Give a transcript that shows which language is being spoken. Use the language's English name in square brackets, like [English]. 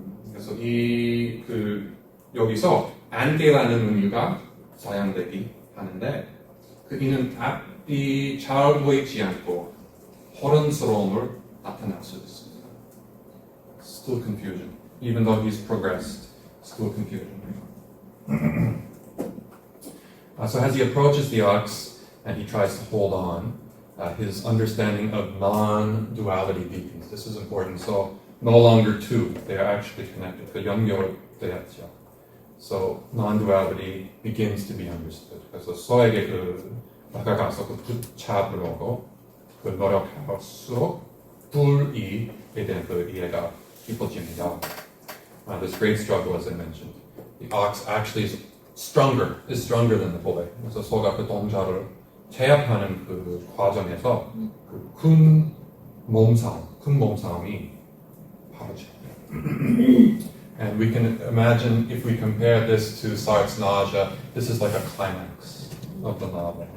[Korean] 그래서 여기서 안개라는 의미가 사용되기 하는데 그 이는 답이 잘 보이지 않고 혼란스러움을 나타낼 수 있습니다. [English] Still confusion, even though he's progressed, still confusion. So as he approaches the ox and he tries to hold on, his understanding of non-duality deepens. This is important. So no longer two, they are actually connected. [Korean] 그 연결되었죠. [English] So non-duality begins to be understood. [Korean] 그래서 소에게 다가가서 붙잡으려고 노력할수록 불이에 대한 이해가 깊어집니다. [English] This great struggle, as I mentioned. The ox actually is stronger than the boy. [Korean] 그래서 소가 그 동자를 제압하는 그 과정에서 큰 몸싸움이 벌어집니다. [English] And we can imagine, if we compare this to Sartre's nausea, this is like a climax of the novel.